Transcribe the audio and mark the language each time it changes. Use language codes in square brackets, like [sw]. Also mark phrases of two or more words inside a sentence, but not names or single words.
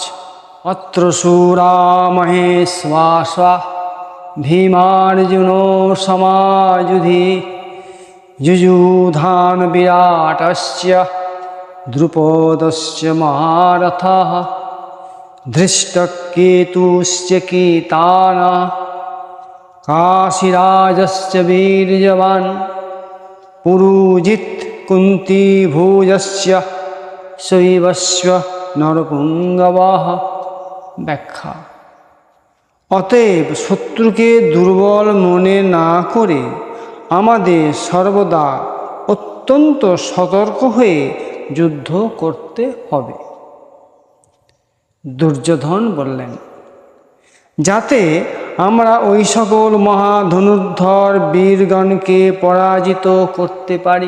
[sa] अत्र शूरा महेश्वासा भीमार्जुनो समायुधि युयुधान विराटस्य द्रुपदस्य महारथः धृष्टकेतुश्च केताना काशीराजश्च वीर्यवान् पुरुजित् कुन्तीभोजस्य शैवस्य नरपुङ्गवः। [bn] ব্যাখ্যা। অতএব শত্রুকে দুর্বল মনে না করে আমাদের সর্বদা অত্যন্ত সতর্ক হয়ে যুদ্ধ করতে হবে। দুর্যোধন বললেন, যাতে আমরা ওই সকল মহাধনুর্ধর বীরগণকে পরাজিত করতে পারি।